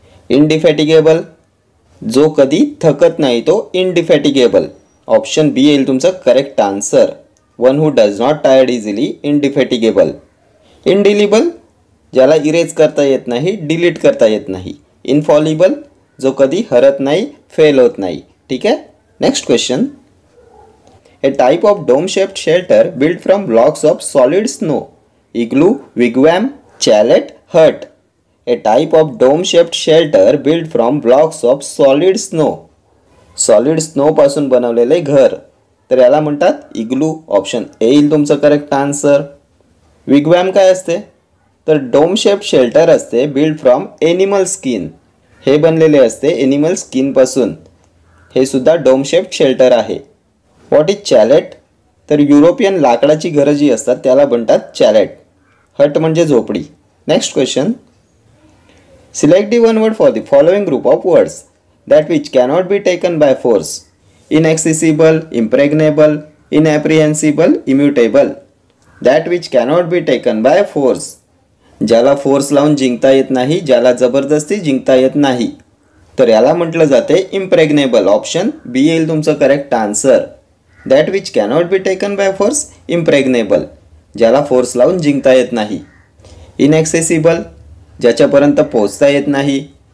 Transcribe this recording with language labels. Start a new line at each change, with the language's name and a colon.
Marathi: इनडिफेटिगेबल जो कधी थकत नाही, तो इनडिफेटिगेबल. ऑप्शन बी येईल तुमचं correct answer.
English: One who does not tired easily, indefatigable.
Marathi: इनडिलिबल ज्याला इरेज करता येत नाही, डिलीट करता येत नाही. इनफॉलिबल जो कधी हरत नाही, फेल होत नाही. ठीक आहे. Next question.
English: A type of dome shaped shelter build from blocks of solid snow. Igloo, wigwam, chalet, hut. A type of dome-shaped shelter built from blocks of solid snow.
Marathi: Solid snow पासून बनवलेले घर. तर याला म्हणतात इग्लू. ऑप्शन ए येईल तुमचं correct answer. विगवॅम काय असते?
English: तर dome shaped shelter असते build from animal skin.
Marathi: हे बनलेले असते एनिमल स्किन पासून. हे सुद्धा डोम शेप्ड शेल्टर आहे.
English: What is chalet?
Marathi: तर युरोपियन लाकडाची घरं जी असतात त्याला म्हणतात चॅलेट. हट म्हणजे झोपडी. Next question.
English: Select the one word for the following group of words that which cannot be taken by force. Inaccessible, impregnable, inapprehensible, immutable. That which cannot be taken by force.
Marathi: ज्याला force लावून जिंकता येत नाही, ज्याला जबरदस्ती जिंकता येत नाही. तर याला म्हटलं जाते इम्प्रेग्नेबल. ऑप्शन बी येईल तुमचं correct answer.
English: That which cannot be taken by force, impregnable.
Marathi: ज्याला फोर्स लावून जिंकता येत नाही. इनॲक्सेसिबल ज्याच्यापर्यंत पोहोचता येत नाही.